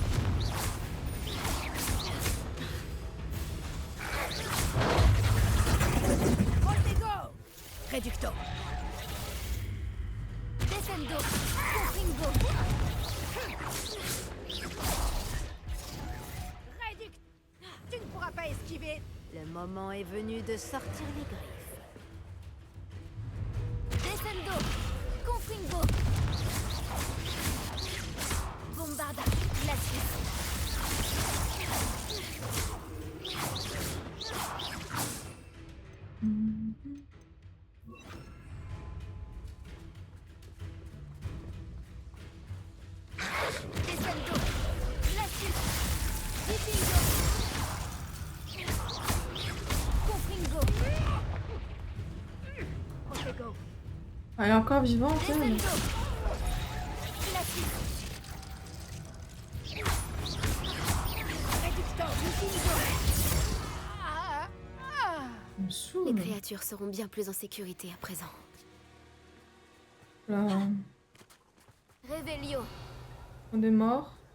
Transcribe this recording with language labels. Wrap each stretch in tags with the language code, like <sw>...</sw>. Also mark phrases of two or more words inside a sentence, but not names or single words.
<fr>Voltego. Réducto. Descendo. Confringo. Réduc. Tu ne pourras pas esquiver. Le moment est venu de sortir les griffes. Descendo. Confringo. Bombarda. Glacis. Descendo. Glacis. Dipingo. Confringo. Protego. Elle est encore vivante, elle. Descendo. Glacis. Réducto. Dipingo. Elle me Les saoule. créatures seront bien plus en sécurité à présent. Là, Revelio. on est mort.</fr>